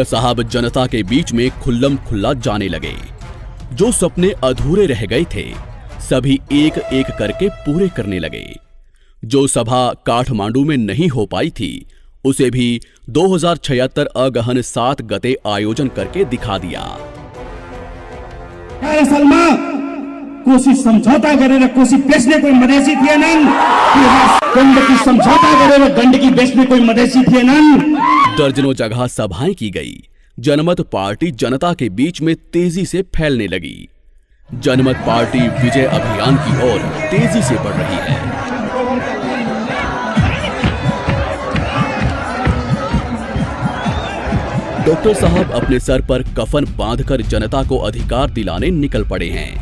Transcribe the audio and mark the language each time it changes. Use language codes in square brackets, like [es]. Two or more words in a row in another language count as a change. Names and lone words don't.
[hi] साहब जनता के बीच में खुल्लम खुल्ला जाने लगे। जो सपने अधूरे रह गए थे सभी एक एक करके पूरे करने लगे। जो सभा काठमांडू में नहीं हो पाई थी उसे भी 2076 अगहन 7 गते आयोजन करके दिखा दिया। [ne] असलमा कोसी समझौता गरेर कोसी बेच्ने कोही मधेसी थिएनन्। गण्डकी समझौता गरेर गण्डकी बेच्ने कोही मधेसी थिएनन्। [hi] दर्जनों जगह सभाएं की गई। जनमत पार्टी जनता के बीच में तेजी से फैलने लगी। जनमत पार्टी विजय अभियान की ओर तेजी से बढ़ रही है। डॉक्टर साहब अपने सर पर कफन बांधकर जनता को अधिकार दिलाने निकल पड़े हैं।